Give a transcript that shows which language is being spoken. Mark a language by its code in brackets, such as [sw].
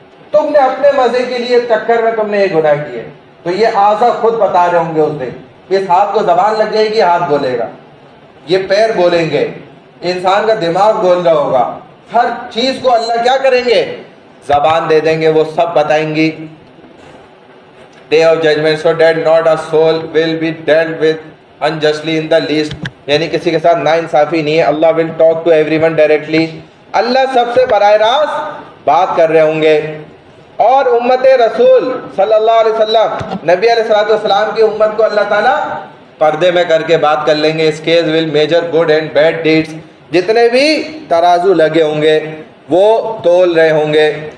[ur] تم نے اپنے مزے کے لیے چکر میں تم نے یہ گناہ کیے. تو یہ اعضاء خود بتا رہے ہوں گے اس دن. اس ہاتھ کو زبان لگ جائے گی، ہاتھ بولے گا. یہ پیر بولیں گے، انسان کا دماغ بول رہا ہوگا. ہر چیز کو اللہ کیا کریں گے؟ زبان دے دیں گے، وہ سب بتائیں گی. [en] Day of judgment, so that not a soul will be dealt with unjustly in the least. [ur] یعنی کسی کے ساتھ ناانصافی نہیں ہے. [en] Allah will talk to everyone directly. [ur] اللہ سب سے براہ راست بات کر رہے ہوں گے. اور امت رسول صلی اللہ علیہ وسلم، نبی علیہ السلام کی امت کو اللہ تعالیٰ پردے میں کر کے بات کر لیں گے. اس case [en] will measure good and bad deeds. [ur] جتنے بھی ترازو لگے ہوں گے وہ تول رہے ہوں گے.